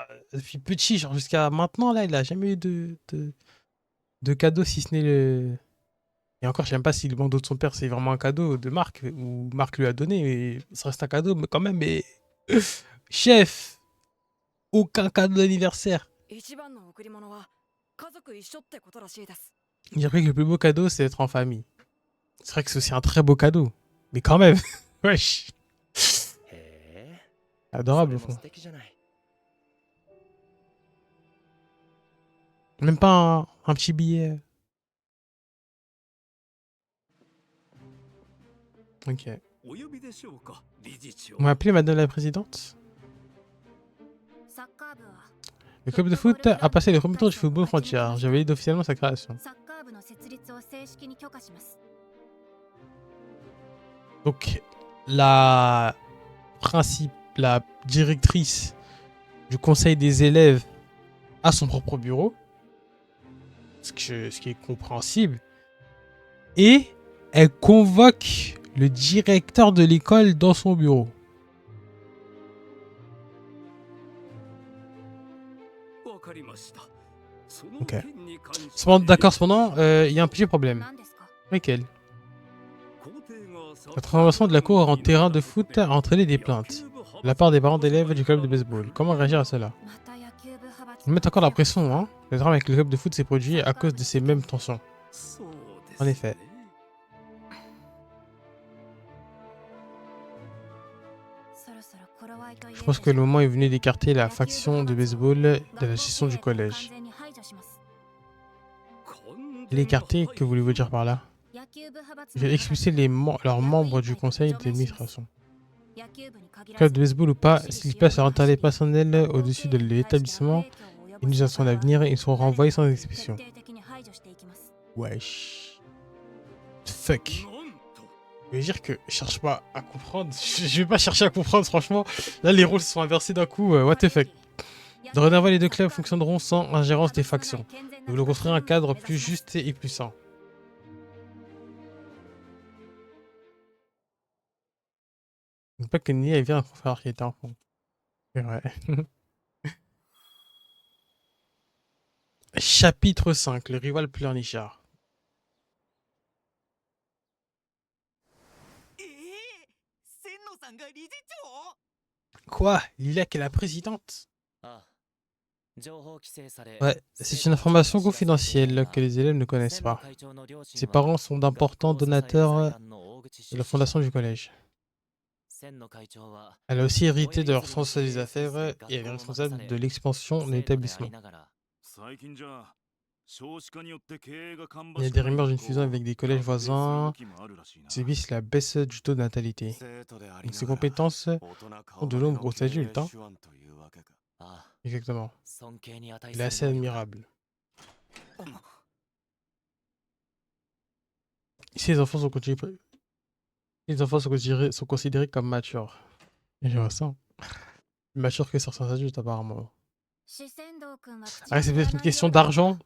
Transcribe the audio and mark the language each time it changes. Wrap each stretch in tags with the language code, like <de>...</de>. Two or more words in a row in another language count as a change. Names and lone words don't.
<fr>Depuis petit, genre jusqu'à maintenant, là, il a jamais eu de cadeau, si ce n'est le... Et encore, je sais même pas si le bandeau de son père, c'est vraiment un cadeau de Marc, ou Marc lui a donné, mais ça reste un cadeau, mais quand même, mais... Chef, aucun cadeau d'anniversaire.</fr> <ja>一番の贈り物は家族一緒ってことらしいです。</ja> <fr>J'ai appris que le plus beau cadeau, c'est d'être en famille. C'est vrai que c'est aussi un très beau cadeau. Mais quand même, wesh.</fr> <ja>へえ。</ja> <fr>Adorable, au</fr> <ja>それも</ja> <fr>fond.</fr> <ja>素敵じゃない。</ja> <fr>Même pas un petit billet. Ok.</fr> <ja>お呼びでしょうか、理事長。</ja> <fr>On m'a appelé Madame la Présidente.</fr> <ja>サッカー部は</ja> <fr>Le club de foot a passé le premier tour du football frontière. J'ai validé officiellement sa création.</fr> <ja>サッカー部の設立を正式に許可します。</ja> <fr>Donc, la directrice du conseil des élèves a son propre bureau. Ce qui est compréhensible. Et elle convoque le directeur de l'école dans son bureau.</fr> <ja>わかりました。その</ja> <fr>Ok.</fr> <ja>件に関して</ja> <fr>D'accord, cependant, il y a un petit problème.</fr> <ja>何ですか？</ja> <fr>Lequel?</fr> <ja>皇帝がサッ</ja> <fr>La transformation de la cour en terrain de foot a entraîné des plaintes de la part des parents d'élèves du club de baseball. Comment réagir à cela?</fr> <ja>また野球部派閥</ja> <fr>Ils mettent encore la pression, hein. Le drame avec le club de foot s'est produit à cause de ces mêmes tensions.</fr> <ja>そうです</ja> <fr>En effet.</fr> <ja>ね。そろそろ頃合いと言え</ja> <fr>Je pense que le moment est venu d'écarter la faction de baseball de la gestion du collège.</fr> <ja>完全に排除します。</ja> <fr>L'écarter, que voulez-vous dire par là?</fr> <ja>野球部派閥</ja> <fr>Je vais expulser leurs membres du conseil d'administration.</fr> <ja>野球部に限ら</ja> <fr>Club</fr> <ja>ず</ja> <fr>de baseball ou pas, s'ils passent leur intérêt personnel au-dessus de l'établissement et nous à son avenir, ils seront renvoyés sans expulsion.</fr> <ja>徹底的に排除していきます。</ja> <fr>Wesh. Fuck.</fr> <ja>なんと</ja> <fr>Je veux dire que je cherche pas à comprendre. Je vais pas chercher à comprendre, franchement. Là, les rôles se sont inversés d'un coup.</fr> <en>What the fuck.</en> <fr>Dorénavant, les deux clubs fonctionneront sans ingérence des factions. Nous voulons construire un cadre plus juste et plus sain. N'oublie pas que Nia elle vient d'un frère qui était enfant. C'est vrai. Chapitre 5, le rival pleurnichard.</fr> <ja>千野さんが理事長？</ja> <fr>Quoi? Lilia qui est la présidente?</fr> <ja>ああ。</ja> <fr>Ouais, c'est une information confidentielle que les élèves ne connaissent pas. Ses parents sont d'importants donateurs de la fondation du collège. Elle a aussi hérité de leur sens des affaires et elle est responsable de l'expansion de l'établissement.</fr> <ja>最近じゃ少子化によって経営が芳</ja> <fr>Il y a</fr> <ja>し</ja> <fr>des</fr> <ja>くない</ja> <fr>rumeurs</fr> <ja>と</ja> <fr>d'une fusion avec des collèges</fr> <ja>合併する</ja> <fr>voisins</fr> <ja>動きもあるらしいな</ja> <fr>qui subissent la baisse du taux de natalité.</fr> <ja>生徒であり</ja> <fr>Donc</fr> <ja>な</ja> <fr>ses</fr> <ja>がら</ja> <fr>compétences</fr> <ja>大人</ja> <fr>ont</fr> <ja>顔</ja> <fr>de</fr> <ja>負けの</ja> <fr>nombreux</fr> <ja>経営</ja> <fr>adultes. Hein.</fr> <ja>手腕というわけか</ja> <fr>Exactement. Il est assez admirable. Ici, les enfants sont considérés comme matures. Et je vois ça. Plus matures que certains adultes, apparemment. Ah, c'est peut-être une question d'argent.</fr>